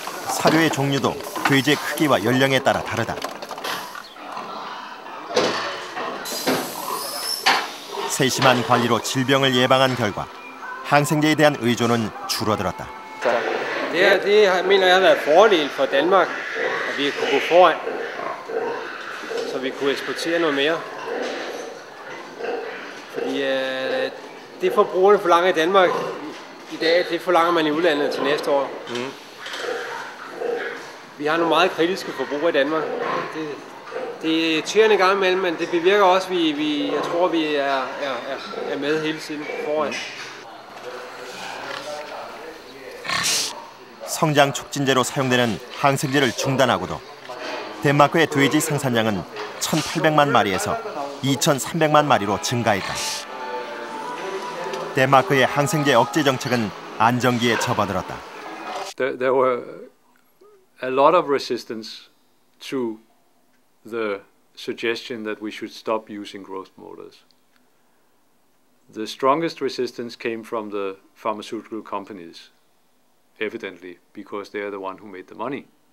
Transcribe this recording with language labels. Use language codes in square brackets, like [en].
[ko] 사료의 종류도 돼지의 크기와 연령에 따라 다르다. 세심한 관리로 질병을 예방한 결과 항생제에 대한 의존은 줄어들었다. [da] Det mener jeg har været fordel for Danmark, at vi kunne gå foran, så vi kunne eksportere noget mere. Fordi det forbrugerne forlanger i Danmark i dag, det forlanger man i udlandet til næste år. Vi har nogle meget kritiske forbrugere i Danmark. Det er irriterende gang imellem, men det bevirker også, at jeg tror, vi er med hele tiden foran. [ko] 성장 촉진제로 사용되는 항생제를 중단하고도 덴마크의 돼지 생산량은 1,800만 마리에서 2,300만 마리로 증가했다. 덴마크의 항생제 억제 정책은 안정기에 접어들었다. [en] There were a lot of resistance to the suggestion that we should stop using growth motors. The strongest resistance came from the pharmaceutical companies, evidently, because they are the one who made the money.